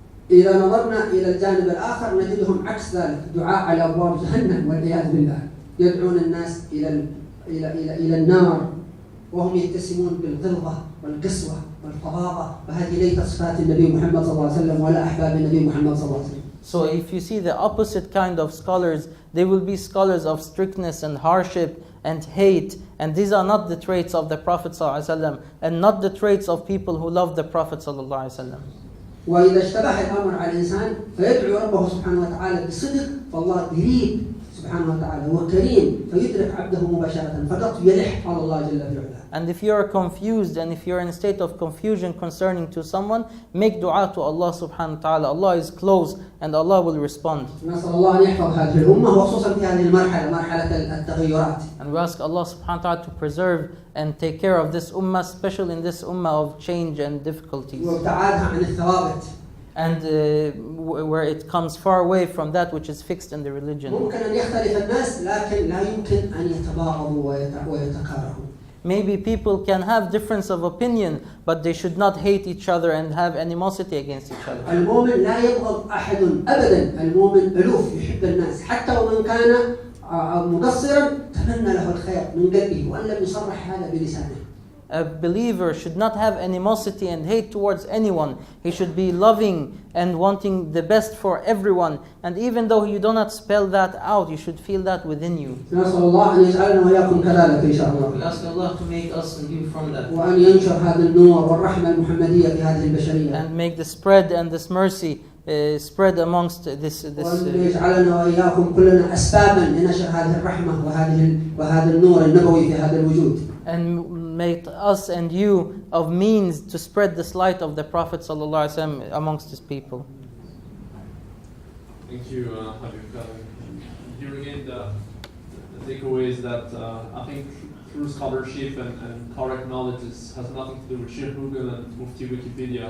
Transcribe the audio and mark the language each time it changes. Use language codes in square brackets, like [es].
[ar] إذا نظرنا إلى الجانب الآخر نجدهم عكس ذلك، دعاء على أبواب جهنم والعياذ بالله، يدعون الناس إلى النار وهم يتسمون بالغلظة والقسوة والفظاظة، وهذه ليست صفات النبي محمد صلى الله عليه وسلم ولا أحباب النبي محمد صلى الله عليه وسلم. [en] So if you see the opposite kind of scholars, they will be scholars of strictness and hardship and hate, and these are not the traits of the Prophet [ar] صلى الله عليه وسلم [en] and not the traits of people who love the Prophet صلى الله عليه وسلم. [ar] وإذا اشتبه الأمر على الإنسان فيدعو ربه سبحانه وتعالى بصدق، فالله قريب سبحانه وتعالى، هو كريم فيدرك عبده مباشرة، فقط يلح على الله جل في علاه. [en] And if you are confused and if you are in a state of confusion concerning to someone, make dua to Allah subhanahu wa ta'ala. Allah is close and Allah will respond. [ar] نسأل الله أن يحفظ هذه الأمة وخصوصا في هذه المرحلة، مرحلة التغيرات. [en] And we ask Allah subhanahu wa ta'ala to preserve and take care of this ummah, especially in this ummah of change and difficulties. [ar] وابتعادها عن الثوابت. [en] And where it comes far away from that which is fixed in the religion. [ar] ممكن أن يختلف الناس لكن لا يمكن أن يتباغضوا ويتكارهوا. [en] Maybe people can have difference of opinion, but they should not hate each other and have animosity against each other. [ar] المؤمن لا يبغض أحد أبدا، المؤمن ألوف يحب الناس حتى ومن كان مقصرا تمنى له الخير من قلبه وأن لم يصرح هذا بلسانه. [en] A believer should not have animosity and hate towards anyone. He should be loving and wanting the best for everyone. And even though you do not spell that out, you should feel that within you. [ar] نسأل الله أن يجعلنا وإياكم كذلك إن شاء الله. [en] We ask Allah to make us and you from that. [ar] وأن ينشر هذا النور والرحمة المحمدية في هذه البشرية. [en] And make the spread and this mercy spread amongst this. [ar] وأن يجعلنا وإياكم كلنا أسبابا لنشر هذه الرحمة وهذا النور النبوي في هذا الوجود. [en] And make us and you of means to spread this light of the Prophet ﷺ amongst his people. Thank you, Habib Kadzim. Here again, the takeaway is that I think true scholarship and correct knowledge has nothing to do with Sheikh Google and Mufti Wikipedia.